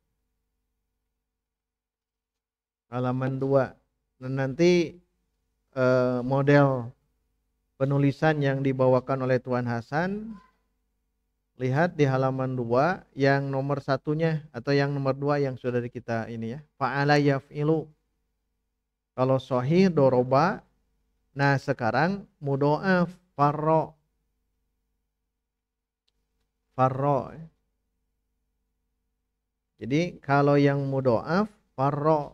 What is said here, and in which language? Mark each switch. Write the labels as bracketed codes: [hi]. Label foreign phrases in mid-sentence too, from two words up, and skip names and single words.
[id] Halaman 2. Dan nanti model penulisan yang dibawakan oleh Tuan Hasan lihat di halaman 2 yang nomor satunya atau yang nomor 2 yang sudah kita ini ya. [ar] Fa'ala yaf'ilu. [id] Kalau sahih doroba. Nah sekarang mudhoaf farro. Farro. Jadi kalau yang mudhoaf farro.